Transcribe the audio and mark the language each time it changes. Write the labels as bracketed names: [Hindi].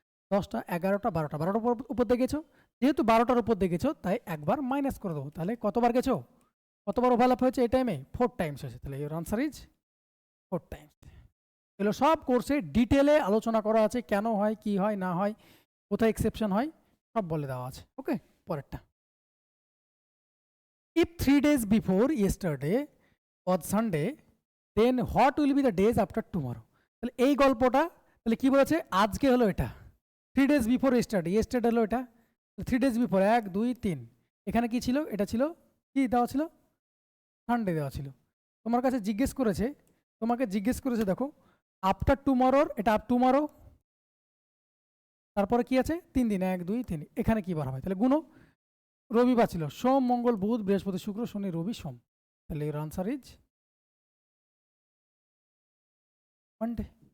[Bangla] 10টা 11টা 12টা 12টার উপর দিয়ে গেছো, যেহেতু 12টার উপর দিয়ে গেছো তাই একবার মাইনাস করে দেবো। তাহলে কতবার গেছো, কতবার ওভারল্যাপ হয়েছে এই টাইমে, 4 টাইমস হয়েছে। তাহলে [English] Your answer is 4 times. [Bangla] এগুলো সব কোর্সে ডিটেলে আলোচনা করা আছে, কেন হয়, কি হয় না হয়, কোথায় এক্সেপশন হয়, সব বলে দেওয়া আছে। ওকে, পরেরটা। [English] If 3 days before yesterday was Sunday, then what will be the days after tomorrow? [Bangla] তাহলে এই গল্পটা তাহলে কি বলেছে, আজকে হলো এটা, [English] 3 days before yesterday, [Bangla] yesterday হলো এটা, [English] 3 days before [Bangla] 1 2 3, এখানে কি ছিল, এটা ছিল কি দেওয়া ছিল, সানডে দেওয়া ছিল। তোমার কাছে জিজ্ঞেস করেছে, তোমাকে জিজ্ঞেস করেছে দেখো আফটার টুমরোর, এটা আপ টুমরো, তারপরে কি আছে 3 দিন 1 2 3, এখানে কি বার হবে, তাহলে গুনো, রবিবার ছিল, সোম মঙ্গল বুধ বৃহস্পতি শুক্র শনি রবি সোম, তাহলে এর [English] Answer is Monday.